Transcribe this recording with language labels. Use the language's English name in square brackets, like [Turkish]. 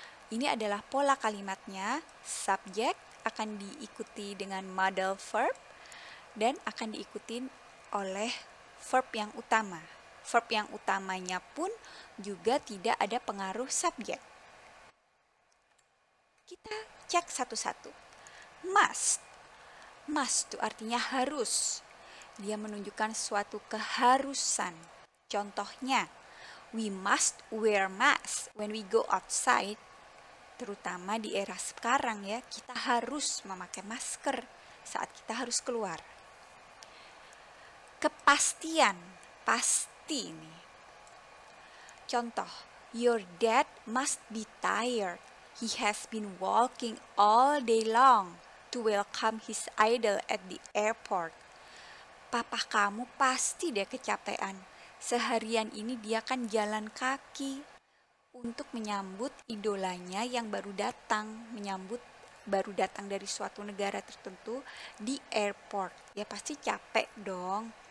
[Indonesian] Ini adalah pola kalimatnya, subjek akan diikuti dengan modal verb dan akan diikuti oleh verb yang utama. Verb yang utamanya pun juga tidak ada pengaruh subjek. Kita cek satu-satu. Must. Must itu artinya harus. Dia menunjukkan suatu keharusan. Contohnya, [English] we must wear mask when we go outside. [Indonesian] Terutama di era sekarang ya, kita harus memakai masker saat kita harus keluar. Kepastian, pasti ini. Contoh, [English] your dad must be tired. He has been walking all day long to welcome his idol at the airport. [Indonesian] Papa kamu pasti deh kecapean. Seharian ini dia kan jalan kaki untuk menyambut idolanya yang baru datang dari suatu negara tertentu di airport. Ya pasti capek dong.